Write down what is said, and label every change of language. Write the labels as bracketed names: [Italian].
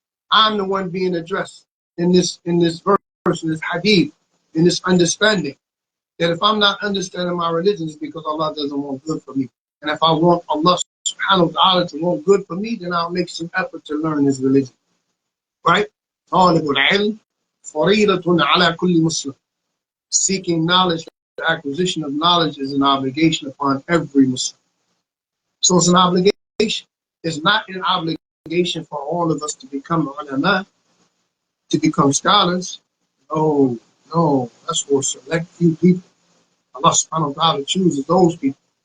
[English] I'm the one being addressed in this verse, in this hadith, in this understanding. That if I'm not understanding my religion, it's because Allah doesn't want good for me. And if I want Allah subhanahu wa ta'ala to want good for me, then I'll make some effort to learn His religion. Right? [Arabic] طالب العلم فريضة على كل مسلم. [English] Seeking knowledge, the acquisition of knowledge is an obligation upon every Muslim. So it's an obligation. It's not an obligation for all of us to become ulama, to become scholars. No, that's for a select few people. Allah subhanahu wa ta'ala chooses those people.